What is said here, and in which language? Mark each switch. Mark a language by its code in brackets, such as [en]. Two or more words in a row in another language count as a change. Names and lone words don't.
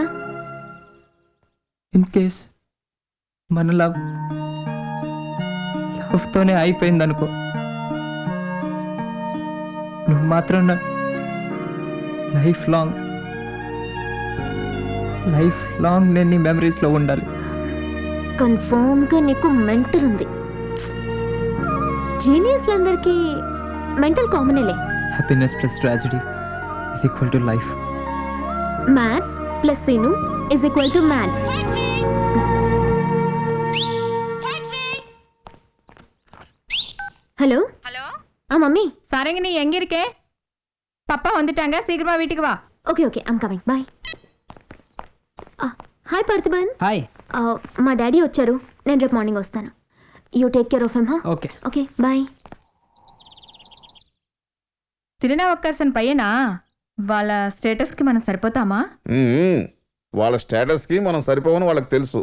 [en] in case [te] మన లవ్తోనే అయిపోయింది అనుకో, నువ్వు మాత్రం నా [en] life long [te] నేను నీ మెమరీస్లో ఉండాలి. కన్ఫర్మ్గా నీకు మెంటల్ ఉంది. జీనియస్లందరికీ మెంటల్ కామనేలే. [en] happiness plus tragedy is equal to life. maths plus Seenu is equal to man. [ta] ஹலோ ஹலோ. மம்மி. சாரங்க நீ எங்க இருக்கே? பப்பா வந்துட்டாங்க, சீக்கிரமா வீட்டுக்கு வா. [en] okay okay, I'm coming. Bye. [te] హాయ్ పార్థిబన్. హాయ్. మా డాడీ వచ్చారు, నేను రేపు మార్నింగ్ వస్తాను. [en] you take care of him. [te] ఓకే. [en] okay bye. [te] తిరునావక్కర్సన్ పయ్యనా వాళ్ళ స్టేటస్కి మనం సరిపోతామా? వాళ్ళ స్టేటస్ కి మనం సరిపోవని వాళ్ళకి తెలుసు.